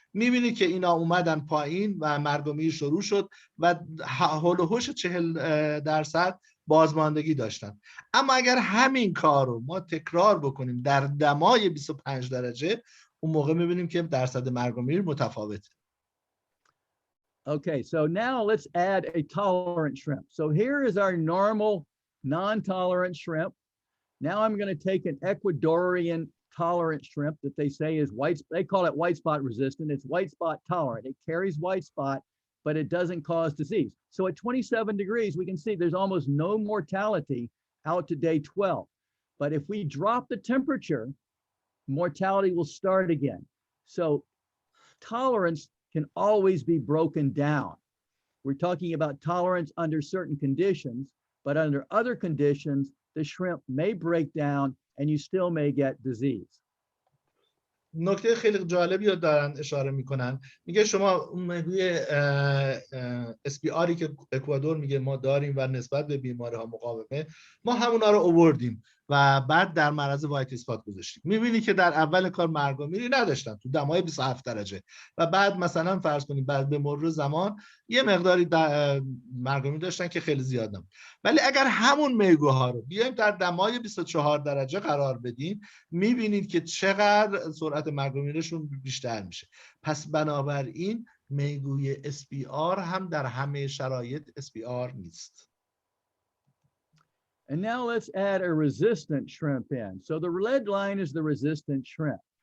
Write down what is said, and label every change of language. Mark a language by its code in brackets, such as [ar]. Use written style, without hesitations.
[fa] میبینید که اینا اومدن پایین و مرگ و میر شروع شد و هول و هوش 40% بازماندگی داشتن. اما اگر همین کار رو ما تکرار بکنیم در دمای 25 درجه اون موقع میبینیم که درصد مرگ و میر متفاوته. [en] Okay, so now let's add a tolerant shrimp. So here is our normal non-tolerant shrimp. Now I'm going to take an Ecuadorian tolerant shrimp that they say is they call it white spot resistant. It's white spot tolerant. It carries white spot, but it doesn't cause disease. So at 27 degrees, we can see there's almost no mortality out to day 12. But if we drop the temperature, mortality will start again. So tolerance can always be broken down. We're talking about tolerance under certain conditions, but under other conditions, the shrimp may break down and you still may get disease. [fa] نکته خیلی جالبی رو دارن اشاره میکنن. میگه شما اون میگوی SPRی که اکوادور میگه ما داریم و نسبت به بیماری ها مقاومه، ما همونا رو آوردیم و بعد در معرض وایت اسپات گذاشتیم. میبینی که در اول کار مرگ و میری نداشتن تو دمای 27 درجه و بعد مثلا فرض کنیم بعد به مرور زمان یه مقداری مرگ و میر داشتن که خیلی زیاد نبود. ولی اگر همون میگوها رو بیایم در دمای 24 درجه قرار بدیم میبینید که چقدر سرعت سرعت مرگ و میرشون بیشتر میشه. پس بنابراین میگوی SPR هم در همه شرایط SPR نیست. [en] And now let's add a resistant shrimp in. So the red line is the resistant shrimp.